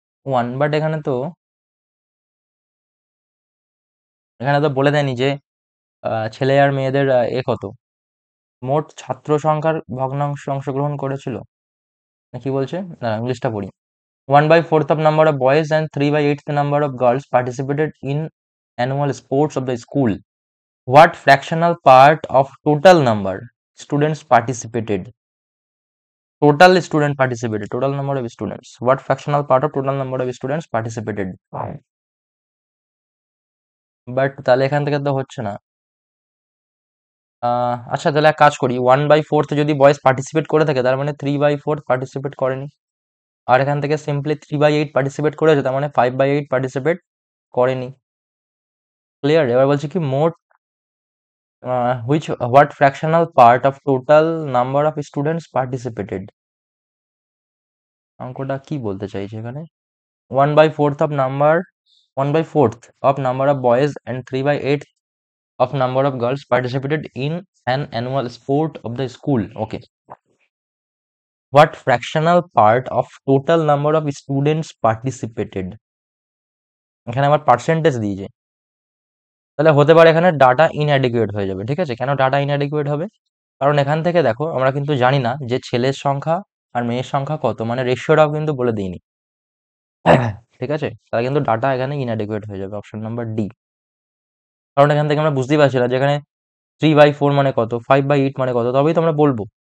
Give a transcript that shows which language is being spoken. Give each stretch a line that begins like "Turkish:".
Bangla: 1, but এখানে তো বলে দেয়নি যে ছেলে আর মেয়েদের কত, মোট ছাত্র সংখ্যার ভগ্নাংশ অংশগ্রহণ করেছিল, না কি বলছে? না, ইংলিশটা পড়ি।
English: 1/4 of number of boys and 3/8 number of girls participated in annual sports of the school. What fractional part of total number students participated? Total student participated. Total number of students. What fractional part of total number of students participated?
Bangla: But তাহলে এখান থেকে তো হচ্ছে না। আচ্ছা, তাহলে এক কাজ করি, 1/4 যদি বয়েজ পার্টিসিপেট করে থাকে তার মানে 3/4 পার্টিসিপেট করেনি। আর এখান থেকে সিম্পলি 3/8 পার্টিসিপেট করেছে, তার মানে 5/8 পার্টিসিপেট করেনি। ক্লিয়ার? এবার বলছে কি মোট
English: what fractional part of total number of students participated?
Bangla: অঙ্কটা কি বলতে চাইছে এখানে?
English: 1/4 of number 1/4 of number of boys and 3/8 of number of girls participated in an annual sport of the school. Okay. What fractional part of total number of students participated?
Bangla: এখানে আবার percentage দিয়েছে, তাহলে হতে পারে এখানে ডাটা ইনঅ্যাডিকুয়েট হয়ে যাবে। ঠিক আছে, কেন ডাটা ইনঅ্যাডিকুয়েট হবে? কারণ এখান থেকে দেখো আমরা কিন্তু জানি না যে ছেলের সংখ্যা আর মেয়ের সংখ্যা কত, মানে রেশিওটাও কিন্তু বলে দিইনি। ঠিক আছে, তাহলে কিন্তু ডাটা এখানে ইনঅ্যাডিকুয়েট হয়ে যাবে, অপশন নাম্বার ডি। কারণ এখান থেকে আমরা বুঝতেই পারছি না যে এখানে 3/4 মানে কত, 5/8 মানে কত, তবেই তো আমরা বলবো।